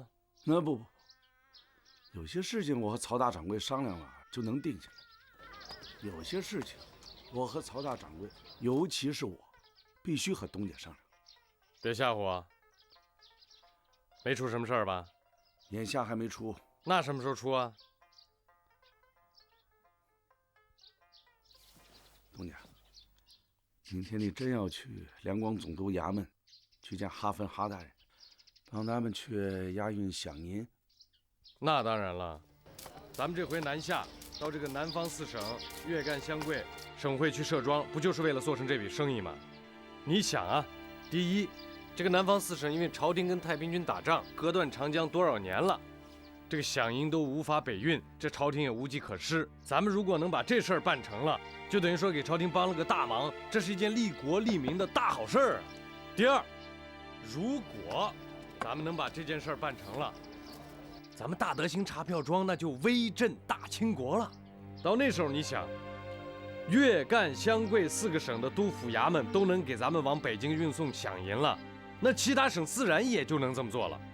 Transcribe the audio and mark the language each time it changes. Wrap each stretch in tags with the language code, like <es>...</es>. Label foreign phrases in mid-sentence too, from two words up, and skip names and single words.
<zh>那不，有些事情我和曹大掌櫃商量了就能定下來，有些事情我和曹大掌櫃，尤其是我，必須和東家商量。別嚇唬我，沒出什麼事兒吧？眼下還沒出。那什麼時候出啊？東家，明天你真要去兩廣總督衙門，去見哈芬哈大人，幫他們去押運饗銀。那當然了，咱們這回南下到這個南方4省粵贛湘桂省會去設莊，不就是為了做成這筆生意嗎？你想啊，第一，這個南方4省因為朝廷跟太平軍打仗，隔斷長江多少年了，這個饗銀都無法北運，這朝廷也無計可施。咱們如果能把這事兒辦成了，就等於說給朝廷幫了個大忙，這是一件利國利民的大好事兒啊。第二，如果咱們能把這件事兒辦成了，咱們大德興茶票莊那就威震大清國了。到那時候你想，粵贛湘桂4個省的督府衙門都能給咱們往北京運送饗銀了，那其他省自然也就能這麼做了。</zh>